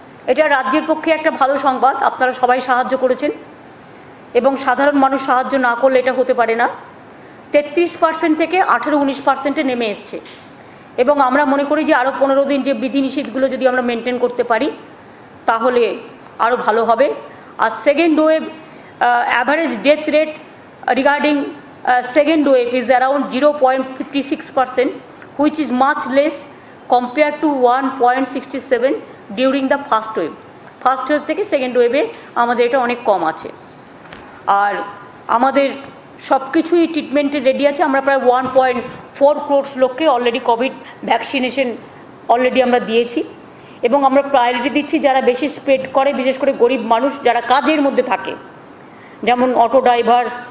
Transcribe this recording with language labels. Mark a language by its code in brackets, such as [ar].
[bn] এটা রাজ্যের পক্ষে একটা ভালো সংবাদ, আপনারা সবাই সাহায্য করেছেন, এবং সাধারণ মানুষ সাহায্য না করলে এটা হতে পারে না। 33% থেকে 18-19% নেমে এসছে, এবং আমরা মনে করি যে আরও 15 দিন যে বিধিনিষেধগুলো যদি আমরা মেনটেন করতে পারি তাহলে আরও ভালো হবে। [en] আর second wave average death rate regarding second wave is around 0.56%, which is much less compared to 1.67 during the first wave. [bn] First wave থেকে সেকেন্ড ওয়েভে আমাদের এটা অনেক কম আছে। আর আমাদের সব কিছুই ট্রিটমেন্টে রেডি আছে। আমরা প্রায় 1.4 crore লোককে অলরেডি কোভিড ভ্যাকসিনেশন অলরেডি আমরা দিয়েছি, এবং আমরা প্রায়োরিটি দিচ্ছি যারা বেশি স্প্রেড করে, বিশেষ করে গরিব মানুষ যারা কাজের মধ্যে থাকে, যেমন অটো ড্রাইভার,